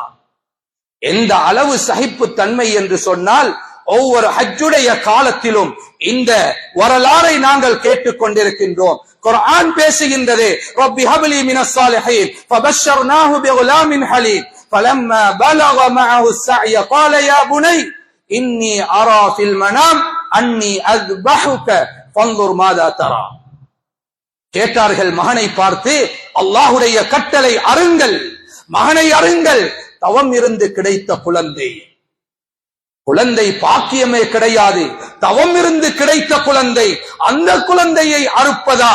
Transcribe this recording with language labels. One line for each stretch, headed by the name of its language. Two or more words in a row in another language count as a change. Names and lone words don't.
Tamil: எந்த அளவு சகிப்புத்தன்மை என்று சொன்னால், ஒவ்வொரு ஹஜ்ஜுடைய காலத்திலும் இந்த வரலாறை நாங்கள் கேட்டுக் கொண்டிருக்கின்றோம். குர்ஆன் பேசுகின்றது,
Arabic: رب هب لي من الصالحين فبشرناه بغلام حليم فلما بلغ معه السعي قال يا بني إني أرى في المنام أني أذبحك فانظر ماذا ترى.
Tamil: கேட்டார்கள் மகனை பார்த்து, அல்லாஹ்வுடைய கட்டளை அருங்கள், மகனை அருங்கள். தவம் இருந்து கிடைத்த குழந்தை, குழந்தை பாக்கியமே கிடையாது, தவம் இருந்து கிடைத்த குழந்தை. அந்த குழந்தையை அறுப்பதா?